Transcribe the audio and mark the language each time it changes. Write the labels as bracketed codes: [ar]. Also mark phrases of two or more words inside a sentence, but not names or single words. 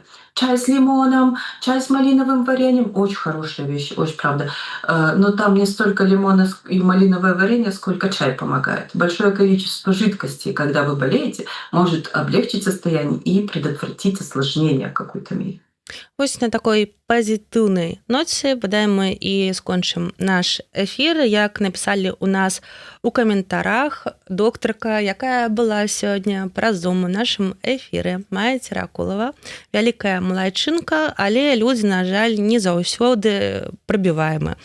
[ru] Чай с лимоном, чай с малиновым вареньем. Очень хорошая вещь, очень правда. Но там не столько лимона и малиновое варенье, сколько чай помогает. Большое количество жидкости, когда вы болеете, может облегчить состояние и предотвратить осложнение в какой-то мере. [be] Вось на такой пазітыўнай ноце бадай мы і скончым наш эфір. Як напісалі ў нас у каментарах, доктарка, якая была сёння праз Zoom у нашым эфіры, Майя Церакулова, вялікая малайчынка, але людзі, на жаль, не заўсёды прабіваемы.